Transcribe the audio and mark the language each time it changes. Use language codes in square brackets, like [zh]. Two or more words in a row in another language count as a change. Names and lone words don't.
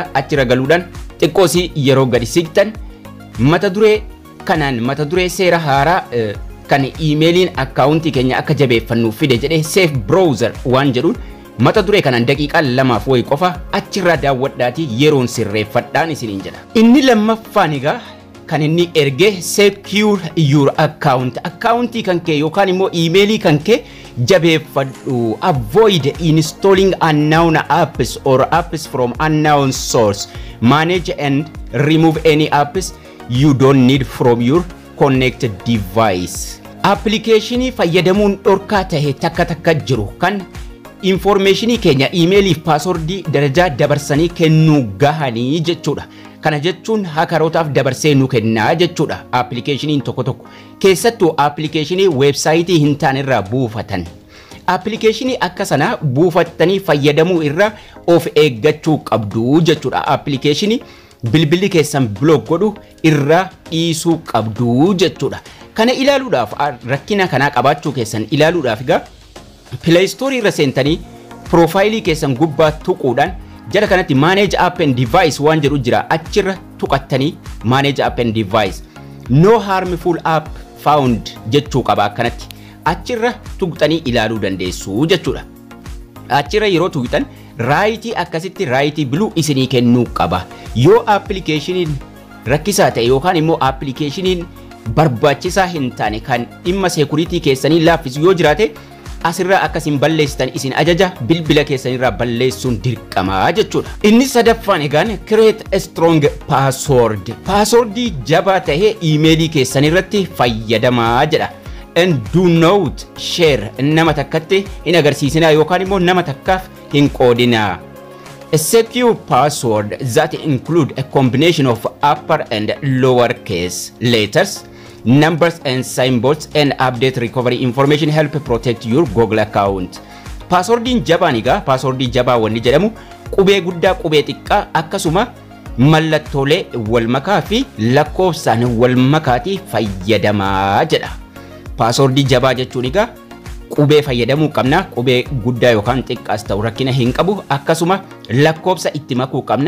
[om] Achirra galuudhaan xiqqoosii yeroo gadi siqtan mata duree kanaan mata duree seera haaraa kan emailiin akkaawuntii keenya akka jabeeffannuuf fide jedhee [en] safe browser [om] waan jedhuun mata duree kanaan daqiiqaa 2 wayi qofa achirraa daawwadhaatii yeroon sirreeffadhaan isiniin jedha. Inni lammaffaan egaa kan inni erge [en] secure your account [om] akkaawuntii kan kee yookaan immoo emailii kan kee jabeeffadhu. [en] Avoid installing unknown apps or apps from unknown source. Manage and remove any apps you don't need from your connected device. [om] Application fayyadamuun dhorkaa ta'e takka jiru kan information keenya emailiif password darajaa dabarsanii kennuu gahanii jechuudha. Kana jechuun hackerootaaf dabarsee nu kennaa jechuudha. Application tokko keessattuu application website hin taane irraa buufatan. Application akka sana buufattanii fayyadamuu irraa of eeggachuu qabdu jechuudha. Application bilbilli keessan block godhu irraa dhiisuu qabdu jechuudha. Kana ilaaluudhaaf rakkina kanaa qabaachuu keessan ilaaluudhaaf egaa Play Store irra seentanii profaayilii keessan gubbaa tuquudhaan jala kanatti [en] manage app and device [om] waan jedhu jira. Achirra tuqattanii [en] manage app and device no harmful app found [om] jechuu qaba akkanatti. Achirra tuqxanii ilaaluu dandeessu jechuudha. Achirra yeroo tuqxan raayitii akkasitti raayitii blue isinii kennuu qaba. Yoo application rakkisaa ta'e yookaan immoo application barbaachisaa hin taane kan dhimma security keessanii laaffisu yoo jiraate asirraa akkasiin balleessitan isin ajaja bilbila keessanirraa balleessuun dirqamaa jechuudha. Inni sadaffaan egaan [en] create a strong password. [om] Password jabaa ta'e emailii keessanirratti fayyadamaa jedha. [en] And do not share [om] nama takkatti hin agarsiisinaa yookaan immoo nama takkaaf hin qoodinaa. [en] A secure password that include a combination of upper and lower case letters, numbers and symbols and update recovery information help protect your Google account. [om] Passwordin jabaniga passwordin jaba wanni jedhamu qubee guddaa qubee xiqqaa akkasuma mallattoolee wal makaa fi lakkoofsaan wal makaati fayyadamaa jedha. Passwordin jabaa jechuun egaa qubee fayyadamuu qabna. Qubee guddaa yookaan xiqqaas ta'u rakkina hin qabu. Akkasuma lakkoofsa itti makuu qabna.